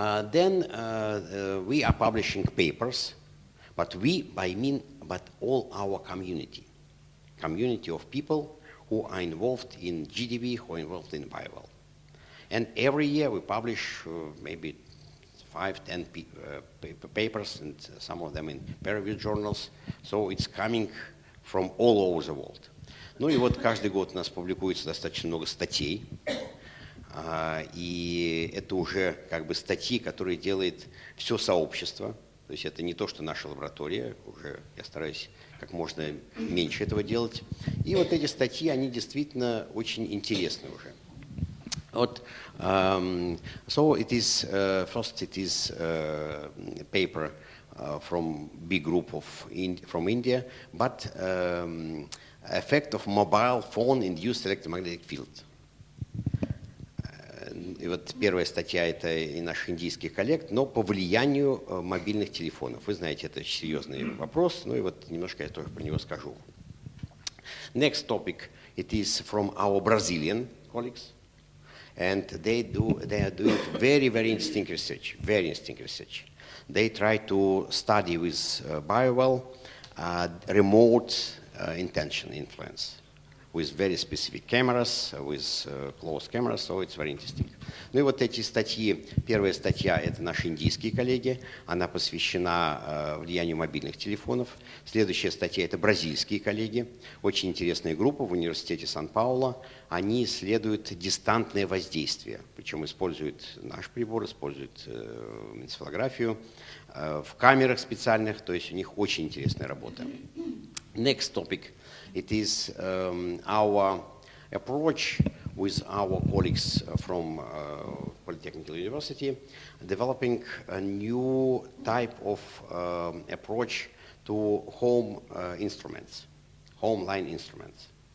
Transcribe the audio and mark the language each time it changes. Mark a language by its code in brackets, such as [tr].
[en] Then we are publishing papers. But but all our community of people who are involved in GDV, who are involved in Bowell. And every year we publish maybe 5-10 papers, and some of them in peer-reviewed journals. So it's coming from all over the world. [ru] Ну и вот каждый год у нас публикуется достаточно много статей. И это уже как бы статьи, которые делает все сообщество. То есть это не то, что наша лаборатория, уже я стараюсь как можно меньше этого делать. И вот эти статьи, они действительно очень интересны уже. [en] Вот, so it is, first it is a paper from big group from India, but effect of mobile phone induced electromagnetic field. [ru] И вот первая статья — это и наших индийских коллег, но по влиянию мобильных телефонов. Вы знаете, это серьезный вопрос, ну и вот немножко я тоже про него скажу. [en] Next topic, it is from our Brazilian colleagues, and they are doing very, very interesting research, very interesting research. They try to study with Bowell remote intention influence with very specific cameras, with close cameras, so it's very interesting. [ru] Ну и вот эти статьи, первая статья — это наши индийские коллеги, она посвящена влиянию мобильных телефонов. Следующая статья — это бразильские коллеги, очень интересная группа в университете Сан-Пауло. Они исследуют дистантное воздействие, причем используют наш прибор, используют энцефалографию в камерах специальных, то есть у них очень интересная работа. [en] Next topic, it is our approach with our colleagues from Polytechnical University, developing a new type of approach to home instruments, home line instruments.